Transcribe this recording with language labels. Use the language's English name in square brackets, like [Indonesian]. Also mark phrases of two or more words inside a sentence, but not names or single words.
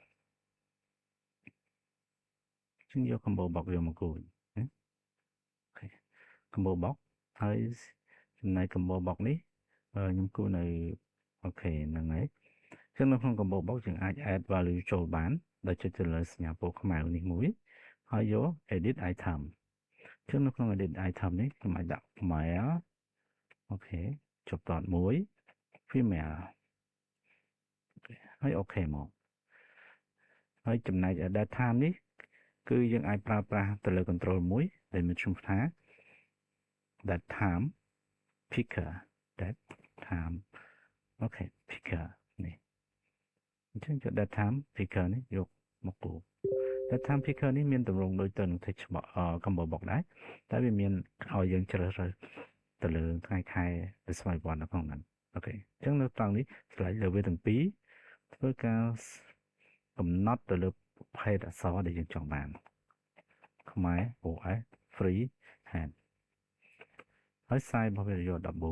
[Khmer] ជាងយក [English] combo box [Khmer] យកមកគូនអូខេ [English] combo box [Khmer] ហើយចំណែក [English] combo box [Khmer] នេះខ្ញុំគូនៅអូខេហ្នឹងហើយចឹងនៅក្នុង [English] combo box [Khmer] យើងអាច [English] add value [Khmer] ចូលបានដោយចុចទៅលើសញ្ញាពណ៌ខ្មៅនេះមួយហើយយក [English] edit item [Khmer] ចឹងនៅក្នុង [English] edit item [Khmer] នេះខ្ញុំអាចដាក់ male អូខេចុចតមួយ female ហើយអូខេមកហើយចំណែក [English] date time [Khmer] នេះគឺយើងអាចប្រើប្រាស់ទៅលើ control មួយដែលមានឈ្មោះថា [English] date time picker date time ok picker [Khmer] នេះអញ្ចឹងយក [English] datetime picker [Khmer] នេះយកមកគូ [English] datetime picker [Khmer] នេះមានទម្រង់ដូចទៅនឹង [English] text box combo box [Khmer] ដែរតែវាមានឲ្យយើងជ្រើសរើសទៅលើថ្ងៃខែឬស្វ័យប្រវត្តិនៅក្នុងហ្នឹងអូខេអញ្ចឹងនៅត្រង់នេះ slide លើវាទាំងពីរធ្វើការកំណត់ទៅលើភេទអក្សរដែលយើងចង់បានខ្មែរ OS free hand ហើយ size របស់វាយក14